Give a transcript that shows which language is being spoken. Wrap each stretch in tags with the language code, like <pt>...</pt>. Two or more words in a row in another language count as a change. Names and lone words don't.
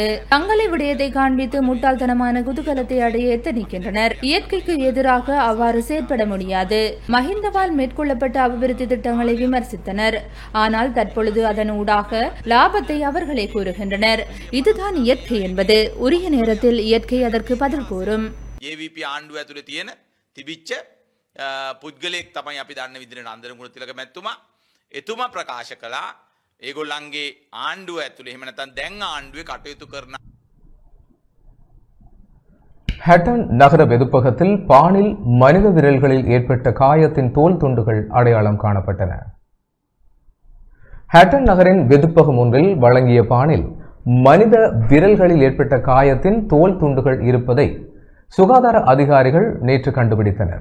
<ta>தங்களை விடயத்தை காண்பித்து முட்டாள்தனமான குதூகலத்தை அடைய எத்தனிக்கின்றனர். இயற்கைக்கு எதிராக அவ்வாறு செயற்பட முடியாது. மஹிந்தவால் மேற்கொள்ளப்பட்ட அபிவிருத்தி திட்டங்களை விமர்சித்தனர். ஆனால் தற்பொழுது அதன் லாபத்தை அவர்களே கூறுகின்றனர். இதுதான் இயற்கை என்பது. உரிய நேரத்தில் இயற்கை அதற்கு பதில் கூறும்.</ta> <si>JVP ආණ්ඩුව ඇතුලේ තියෙන තිබිච්ච පුද්ගලයෙක් තමයි අපි දන්න විදිහට නන්දන ගුණතිලක මැතිතුමා. එතුමා ප්‍රකාශ කළා ඒගොල්ලන්ගේ ආණ්ඩුව ඇතුලේ එහෙම නැත්නම් දැන් ආණ්ඩුවේ කටයුතු කරන</si> <ta>ஹட்டன் நகர வெதுப்பகத்தில் பானில் மனித விரல்களில் ஏற்பட்ட காயத்தின் தோல் துண்டுகள் அடையாளம் காணப்பட்டன. ஹட்டன் நகரின் வெதுப்பகம் ஒன்றில் வழங்கிய பானில் மனித விரல்களில் ஏற்பட்ட காயத்தின் தோல் துண்டுகள் இருப்பதை சுகாதார அதிகாரிகள் நேற்று கண்டுபிடித்தனர்.</ta>